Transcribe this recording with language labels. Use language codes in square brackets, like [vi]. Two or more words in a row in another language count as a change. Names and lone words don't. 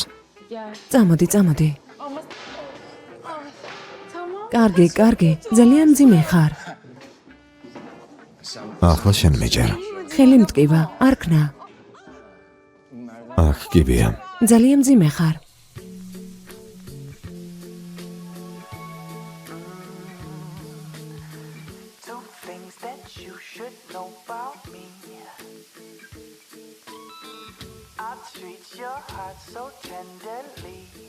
[ka] წამოდი, წამოდი. კარგი, კარგი, ძალიან მძიმე ხარ. ახლა შენ მეჯერ. ხელი მტკივა, არ ქნა. აქ კიბია. ძალიან მძიმე ხარ. [en] Two things that you should know about me. I treat your heart so tenderly.